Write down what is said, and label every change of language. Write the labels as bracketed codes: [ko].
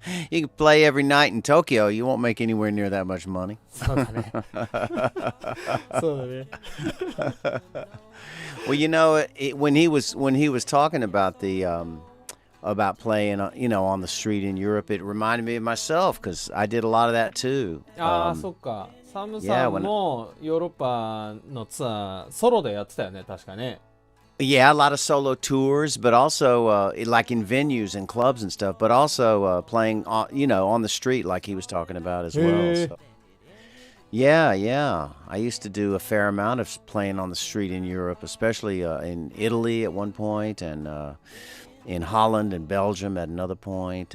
[en] You can play every night in Tokyo. You won't make anywhere near that much money. [ja] そうだね。そうだね。 [en] Well, when he was talking about about playing, on the street in Europe, it reminded me of myself because I did a lot of that too. [ja] そっか。サムさんもヨーロッパのツアーソロでやってたよね、確かね。 [en] Yeah, a lot of solo tours, but also like in venues and clubs and stuff, but also playing, on the street like he was talking about as well. So. Yeah. I used to do a fair amount of playing on the street in Europe, especially in Italy at one point, and in Holland and Belgium at another point.